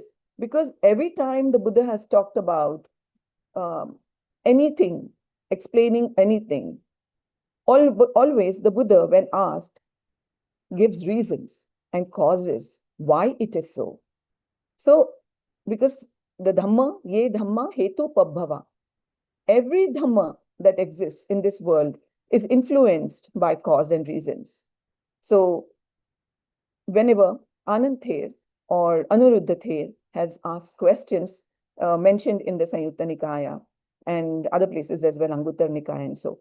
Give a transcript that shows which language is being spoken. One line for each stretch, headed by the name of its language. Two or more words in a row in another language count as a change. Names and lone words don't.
English: Because every time the Buddha has talked about anything, explaining anything, always the Buddha, when asked, gives reasons and causes why it is so. So, because the Dhamma,
Pali: ye Dhamma hetu pabhava,
English: every Dhamma that exists in this world is influenced by cause and reasons. So, whenever Anand Ther or Anuruddha Ther has asked questions mentioned in the Samyutta Nikaya and other places as well, Anguttara Nikaya and so.